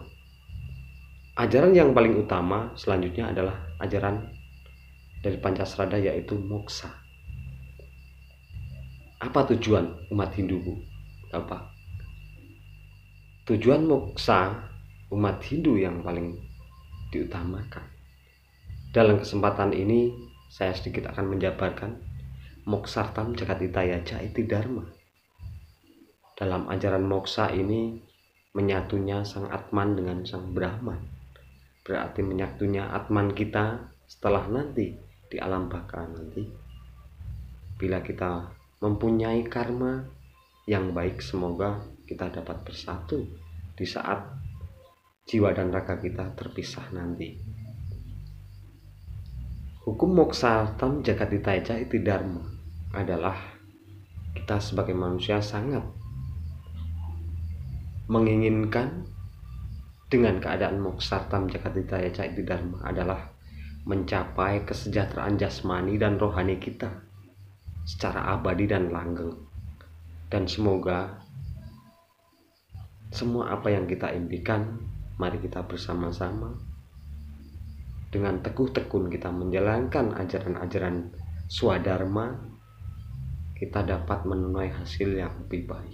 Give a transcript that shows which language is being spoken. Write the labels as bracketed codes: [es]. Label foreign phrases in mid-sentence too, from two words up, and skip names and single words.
[id] Ajaran yang paling utama selanjutnya adalah ajaran dari Pancasrada, yaitu moksa. Apa tujuan umat Hindu, Bu? Apa tujuan moksa umat Hindu yang paling diutamakan? Dalam kesempatan ini saya sedikit akan menjabarkan [sa] moksartam jagatitaya iti dharma. [id] Dalam ajaran moksa ini menyatunya sang Atman dengan sang Brahman, berarti menyatunya Atman kita setelah nanti di alam baka nanti. Bila kita mempunyai karma yang baik, semoga kita dapat bersatu di saat jiwa dan raga kita terpisah nanti. Hukum [sa] moksartam jagatitaya iti dharma [id] adalah kita sebagai manusia sangat menginginkan dengan keadaan [sa] moksartam jagatitaya iti dharma [id] adalah mencapai kesejahteraan jasmani dan rohani kita secara abadi dan langgeng. Dan semoga semua apa yang kita impikan, mari kita bersama-sama dengan teguh tekun kita menjalankan ajaran-ajaran swadharma, kita dapat menuai hasil yang lebih baik.